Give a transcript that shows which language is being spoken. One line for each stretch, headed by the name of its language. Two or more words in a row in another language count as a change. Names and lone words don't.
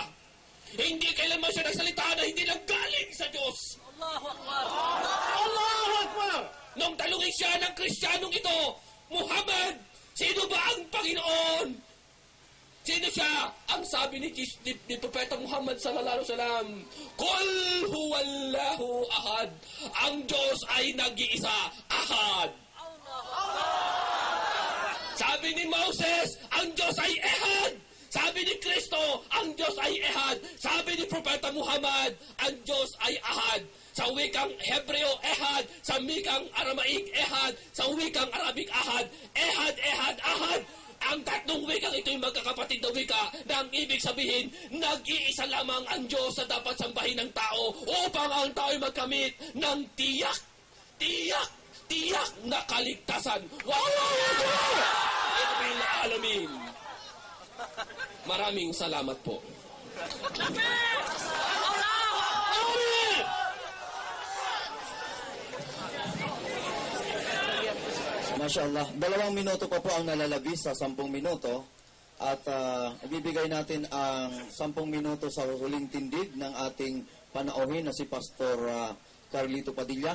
Filipino: Hindi kailanman siya nagsalita na hindi lang galing sa Diyos.
Arabic: الله أكبر! الله أكبر!
Filipino: Nung talungin siya ng Kristiyanong ito, Muhammad, sino ba ang Panginoon? Sino siya? Ang sabi ni Propeta Muhammad
Arabic: صلى الله عليه وسلم, قل هو الله أحد.
Filipino: Ang Diyos ay nag-iisa, ahad. Sabi ni Moses, ang Diyos ay ehad. Sabi ni Kristo, ang Diyos ay ehad. Sabi ni Propeta Muhammad, ang Diyos ay ahad. Sa wikang Hebreo, ehad. Sa wikang Aramaic, ehad. Sa wikang Arabic, ahad. Ehad, ehad, ahad. Ang tatlong wikang ito'y magkakapatid na wika na ang ibig sabihin, nag-iisa lamang ang Diyos na dapat sambahin ng tao upang ang tao'y magkamit ng tiyak na kaligtasan.
Arabic: والله أكبر! رب العالمين.
Filipino: Maraming salamat po. Mashallah. 2 minuto pa po ang nalalabis sa 10 minuto. At ibibigay natin ang 10 minuto sa huling tindig ng ating panauhin na si Pastor Carlito Padilla.